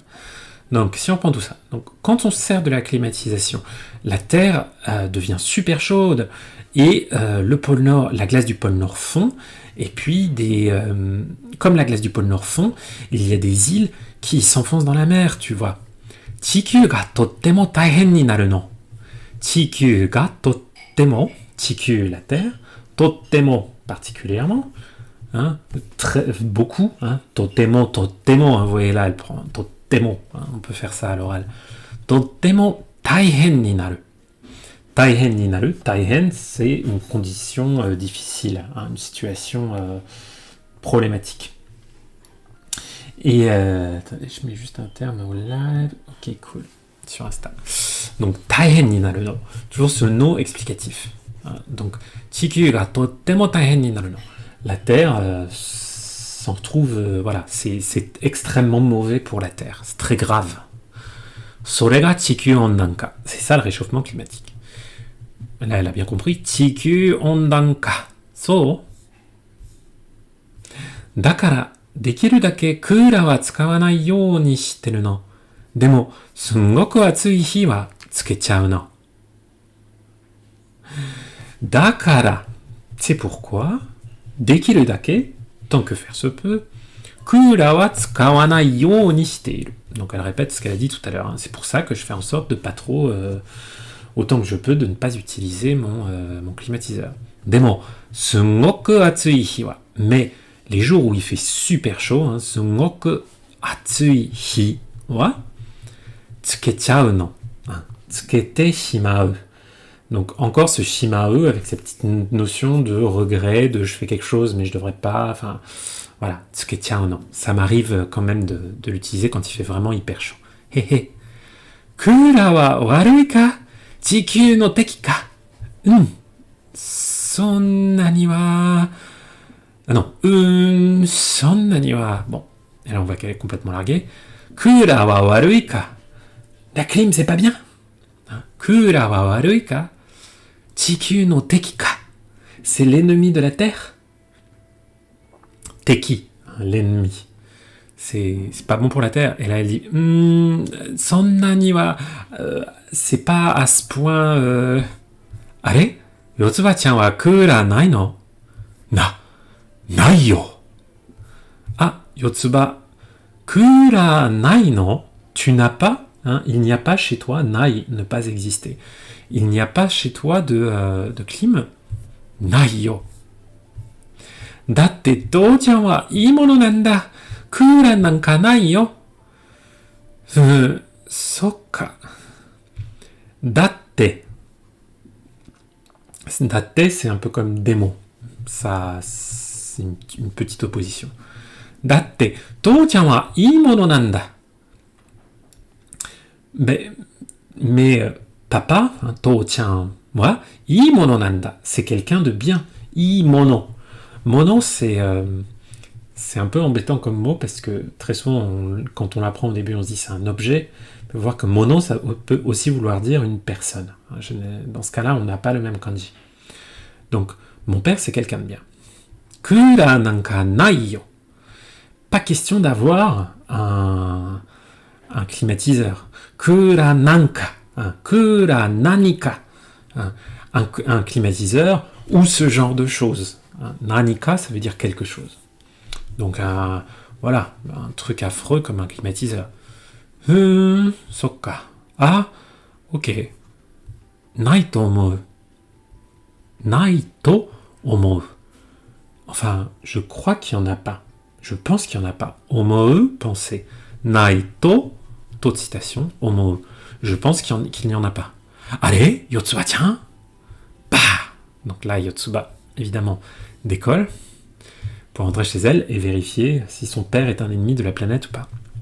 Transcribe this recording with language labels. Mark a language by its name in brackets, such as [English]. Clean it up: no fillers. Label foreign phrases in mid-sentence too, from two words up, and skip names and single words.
[French] Donc, si on prend tout ça, donc, quand on se sert de la climatisation, la Terre devient super chaude et le pôle Nord, la glace du pôle Nord fond, et puis comme la glace du pôle Nord fond, il y a des îles qui s'enfoncent dans la mer, tu vois. [Japanese] 地球がとっても大変になるの. 地球がとっても, [French] Chikyū la Terre, tottemo particulièrement, hein, beaucoup, hein, tottemo, hein, vous voyez là, elle prend tottemo, hein, on peut faire ça à l'oral. [Japanese] とっても大変になる. 大変になる、大変, [French] c'est une condition difficile, hein, une situation problématique. Et attendez, je mets juste un terme au live. Ok, cool. Sur Insta. Donc, [Japanese] 大変になるの. [French] Toujours ce no explicatif. Hein, donc, [Japanese] 地球がとっても大変になるの. [French] La Terre s'en trouve, voilà, c'est extrêmement mauvais pour la Terre. C'est très grave. [Japanese] それが地球温暖化. [French] C'est ça le réchauffement climatique. Là, elle a bien compris. [Japanese] 地球温暖化. So. だから、できるだけクーラーは使わないようにしてるの. でも、すんごく暑い日はつけちゃうの. だから, [French] c'est pourquoi. [Japanese] できるだけ, [French] tant que faire se peut. [Japanese] クーラーは使わないようにしてる. [French] Donc elle répète ce qu'elle a dit tout à l'heure. Hein. C'est pour ça que je fais en sorte de pas trop, autant que je peux, de ne pas utiliser mon climatiseur. [Japanese] でも, すんごく暑い日は. [French] Mais les jours où il fait super chaud, hein, [Japanese] すんごく暑い日はつけちゃうの. [French] Hein, [Japanese] つけてしまう. [French] Donc encore ce shimau avec cette petite notion de regret, de je fais quelque chose mais je devrais pas, enfin voilà, [Japanese] つけちゃうの. [French] Ça m'arrive quand même de l'utiliser quand il fait vraiment hyper chaud. [Japanese] Hehe. クーラーは悪いか? 地球の敵か? そんなには [French] Ah non. [Japanese] そんなには... [French] Bon, et là on voit qu'elle est complètement larguée. [Japanese] クーラーは悪いか? [French] La clim, c'est pas bien. [Japanese] クーラーは悪いか?地球の敵か? [French] C'est l'ennemi de la Terre? Teki, l'ennemi. C'est pas bon pour la Terre. Et là, elle dit [Japanese] そんなには... [French] c'est pas à ce point... [Japanese] あれ? よつばちゃんはクーラーないの?ないよ. あ、よつば、クーラーないの? [French] Tu n'as pas, hein, il n'y a pas chez toi, nai, ne pas exister. Il n'y a pas chez toi de clim? [Japanese] ないよ. だって父ちゃんはいいものなんだ. クーラーなんかないよ. そっか。だって. だって, [French] c'est un peu comme démon. Ça, c'est une petite opposition. [Japanese] だって、父ちゃんはいいものなんだ. [French] Mais papa, hein, tou-chan, moi, [Japanese] いいものなんだ, [French] c'est quelqu'un de bien. [Japanese] いいもの. [French] Mono, c'est un peu embêtant comme mot parce que très souvent, quand on l'apprend au début, on se dit c'est un objet. On peut voir que mono, ça peut aussi vouloir dire une personne. Dans ce cas-là, on n'a pas le même kanji. Donc, mon père, c'est quelqu'un de bien. [Japanese] クーラーなんかないよ. [French] Pas question d'avoir un climatiseur. [Japanese] クーラーなんか。クーラーなにか. [French] Un climatiseur ou ce genre de choses. Nanika, ça veut dire quelque chose. Donc, voilà, un truc affreux comme un climatiseur. [Japanese] そっか. Ah, ok. ないと思う。ないと思う. [French] Enfin, je crois qu'il n'y en a pas. Je pense qu'il n'y en a pas. Omou, penser. [Japanese] ないと, [French] de citation, omou. Je pense qu'il n'y en a pas. Allez, Yotsuba, tiens. Bah. Donc là, Yotsuba, évidemment, décolle pour rentrer chez elle et vérifier si son père est un ennemi de la planète ou pas.